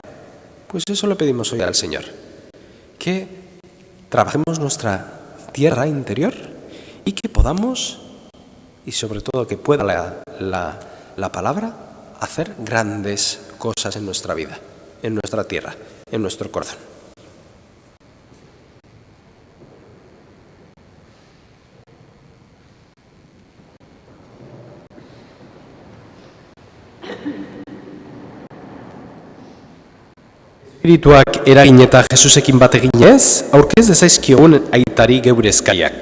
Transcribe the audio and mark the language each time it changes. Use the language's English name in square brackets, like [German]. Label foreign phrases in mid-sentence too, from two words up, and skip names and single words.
[Spanish] Pues eso le pedimos hoy al Señor, que trabajemos nuestra tierra interior y que podamos, y sobre todo que pueda la palabra, hacer grandes cosas en nuestra vida, en nuestra tierra, en nuestro corazón. [Basque] Espirituak eragin eta Jesusekin bat eginez, aurkez dezaizkigun aitari geure eskaiak.